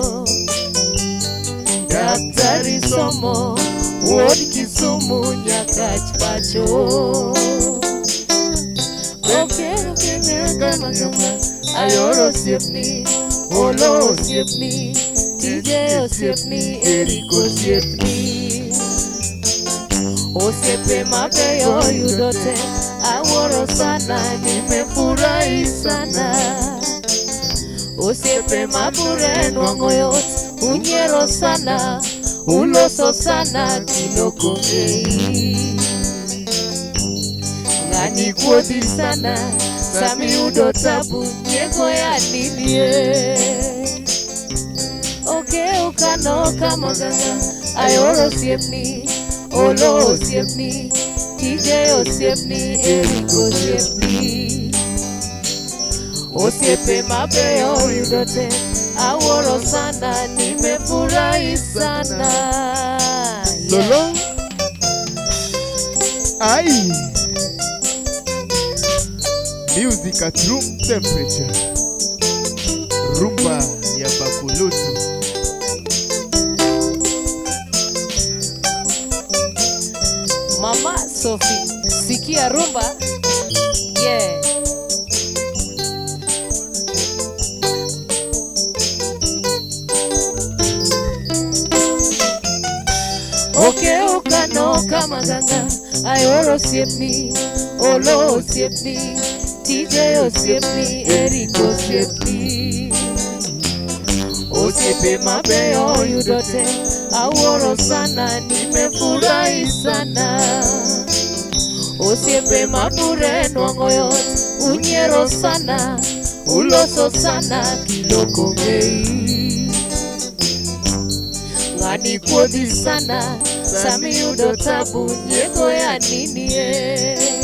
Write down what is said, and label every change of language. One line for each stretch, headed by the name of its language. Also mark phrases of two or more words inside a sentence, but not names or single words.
Luo (Kenya and Tanzania): Daktari somo, ward Kisumu, Nyakach pacho. Okay, kama Ayoro osiepni, Olo osiepni, TJ osiepni, Eric osiepni. Osiepe mabeyo yudote, aworo sana,
Swahili: nimefurahi sana.
Luo (Kenya and Tanzania): Osiepe mabure nwang'o yot, unyiero sana, uloso sana, kinoko ng'ei. Ng'ani kuodhi sana, sami udo tabu, nyego ya ninie. Oke ukano kama ganga, Ayoro osiepni, Olo osiepni, TJ osiepni, Eric osiepni. Osiepe mabeyo yudote, aworo sana,
Swahili: nimefurahi sana.
Luo (Kenya and Tanzania): Lolo. Ai.
English: Music at room temperature.
Swahili: Rumba ya Bakulutu. Mama Sophie, sikia rumba.
Luo (Kenya and Tanzania): Yeah. Oke ukano kama ganga, Ayoro osiepni, Olo osiepni, TJ osiepni, Eric osiepni. Osiepe mabeyo yudote, aworo sana,
Swahili: nimefurahi sana.
Luo (Kenya and Tanzania): Osiepe mabure nwang'o yot, unyiero sana, uloso sana, kiloko ng'ei. Ng'ani kuodhi sana, sami yudo tabu, nyego ya ninie.